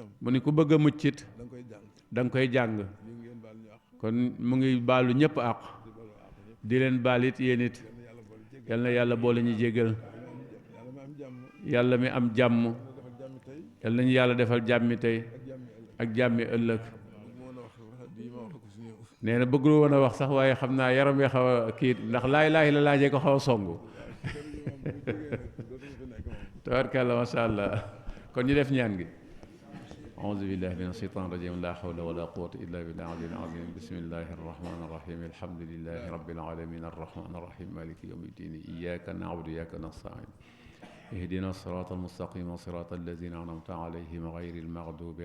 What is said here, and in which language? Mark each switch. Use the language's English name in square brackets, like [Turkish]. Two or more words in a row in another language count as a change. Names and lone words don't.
[Wolof] mu ni ku bëgg a muccit da nga koy jàng kon mu ngi baalu ñëpp àq di leen baal it yéen it yal na yàlla boole ñu jégal yàlla mi am jàmm yal nañu yàlla defal jàmmi tey ak jàmmi ëllëg nee na bëggul woon a wax sax waaye xam naa yaram wi xaw a kii ndax laay la laajee ko xaw a songu tabarkalla [Arabic] ما شاء الله [Wolof] kon ñu def ñaan gi [Arabic] أعوذ بالله من الشيطان الرجيم لا حول ولا قوة إلا بالله العلي العظيم بسم الله الرحمن الرحيم الحمد لله رب العالمين الرحمن الرحيم مالك يوم الدين إياك نعبد وإياك نستعين اهدنا الصراط المستقيم صراط الذين أنعمت عليهم غير المغضوب